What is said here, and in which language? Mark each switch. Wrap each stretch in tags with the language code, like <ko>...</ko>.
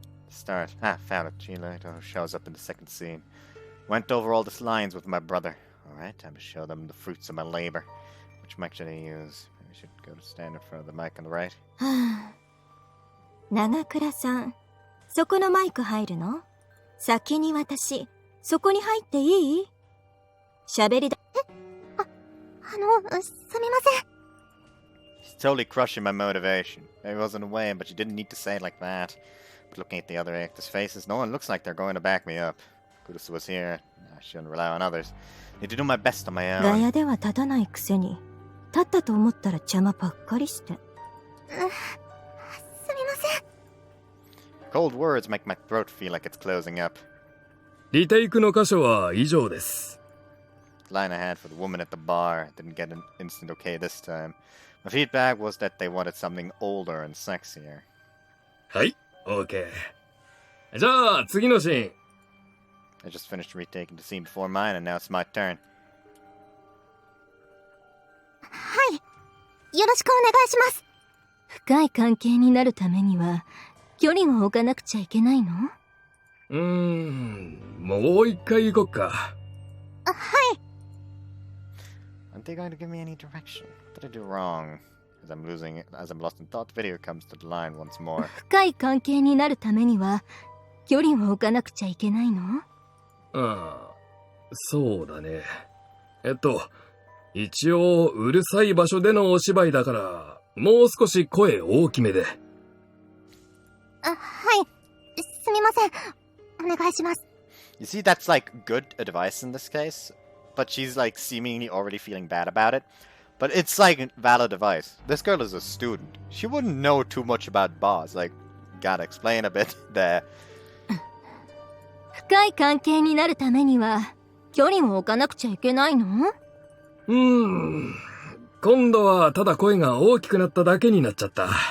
<en>Start. Found it. Chile shows up in the second scene. Went over all the lines with my brother. Alright, time to show them the fruits of my labor. Which mic should I use? Maybe I should go to stand in front of the mic on the right.</en> <ja>はあ、長倉さん、そこのマイク入るの？先に私、そこに入っていい？喋りだ。すみません。</ja> <en>She's totally crushing my motivation. Maybe I wasn't away, but you didn't need to say it like that. But looking at the other actors' faces, no one looks like they're going to back me up. Kudos was here. I shouldn't rely on others. Need to do my best on my own.</en> <ja>ガヤでは立たないくせに、立ったと思ったら邪魔ばっかりして。すみません。</ja> <en>Cold words make my throat feel like it's closing up.</en> <ja>リテイクの箇所は以上です。</ja> <en>The line I had for the woman at the bar didn't get an instant okay this time. My feedback was that they wanted something older and sexier.</en> <ja>はい、OK。じゃあ、次のシーン。</ja> <en>I just finished retaking the scene before mine, and now it's my turn.</en> <ja>はい。よろしくお願いします。深い関係になるためには、距離を置かなくちゃいけないの？もう一回行こっか。はい。</ja> <en>Aren't they going to give me any direction? What did I do wrong? As I'm lost in thought, the video comes to the line once more.</en> <ja>深い関係になるためには、距離を置かなくちゃいけないの？ああ、そうだね。一応、うるさい場所でのお芝居だから、もう少し声大きめで。はい。すみません。お願いします。</ja> <en>You see, that's like good advice in this case, but she's like seemingly already feeling bad about it. But it's like valid advice. This girl is a student. She wouldn't know too much about boss. Like, gotta explain a bit there.</en> <ja>深い関係になるためには、距離を置かなくちゃいけないの？今度はただ声が大きくなっただけになっちゃった。</ja>